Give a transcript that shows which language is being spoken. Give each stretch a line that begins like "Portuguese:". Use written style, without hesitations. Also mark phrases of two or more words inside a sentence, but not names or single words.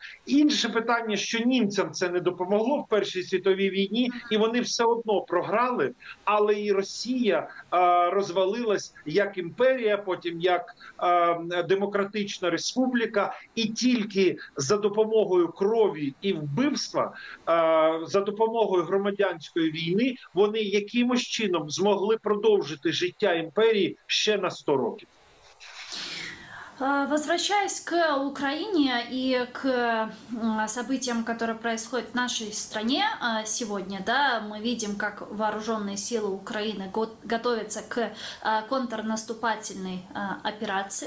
Ukrainian: Інше питання, що німцям це не допомогло в Першій світовій війні, і вони все одно програли, але і Росія розвалилась як імперія, потім як демократична республіка, і тільки за допомогою крові і вбивства, за допомогою громадянської війни, вони якимось чином змогли продовжити життя імперії ще на 100 років.
Russian: Возвращаясь к Украине и к событиям, которые происходят в нашей стране сегодня, да, мы видим, как вооруженные силы Украины готовятся к контрнаступательной операции.